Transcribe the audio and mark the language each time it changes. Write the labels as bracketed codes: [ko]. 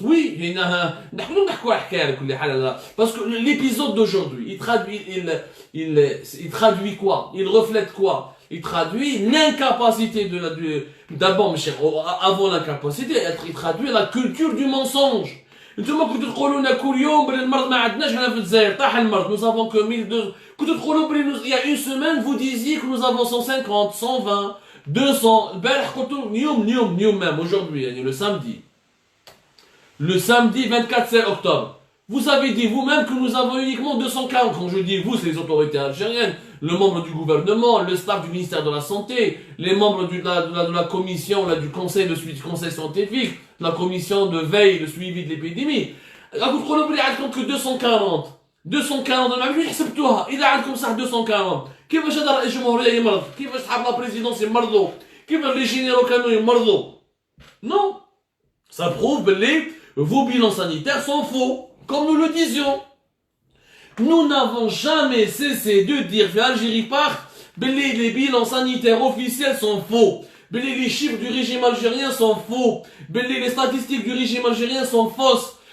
[fr] Oui, [ar] نحكوا حكايه على كل حال, [fr] parce que l'épisode d'aujourd'hui, il traduit quoi? Il reflète quoi? Il traduit l'incapacité d'abord, mes chers, avant l'incapacité, il traduit la culture du mensonge. [ar] انتم كنتوا تقولوا لنا كل يوم بلي المرض ما عندناش هنا في الجزائر, طاح المرض, [fr] nous avons que 1200. [ar] كنتوا تقولوا بلي [fr] il y a une semaine vous disiez que nous avons 150, 120, 200. [ar] البارح قلتوا اليوم [fr] même aujourd'hui, le samedi 24 octobre, vous avez dit vous-même que nous avons uniquement 240. Quand je dis vous, c'est les autorités algériennes, le membre du gouvernement, le staff du ministère de la Santé, les membres de la commission, du conseil scientifique, la commission de veille, de suivi de l'épidémie. [ar] قلتوا بلي عندكم [fr] que 240 [ar] ما عرفتوش حسبتوها. اذا عندكم صح 240, كيفاش هذا رئيس الجمهوريه يمرض؟ كيفاش صحاب لا بريزيدونس يمرضوا؟ كيفاش لي جينيرو كانوا يمرضوا؟ [fr] Non, ça prouve que vos bilans sanitaires sont faux, comme nous le disions. Nous n'avons jamais cessé de dire que l'Algérie part, les bilans sanitaires officiels sont faux. Les chiffres du régime algérien sont faux. Les statistiques du régime algérien sont fausses.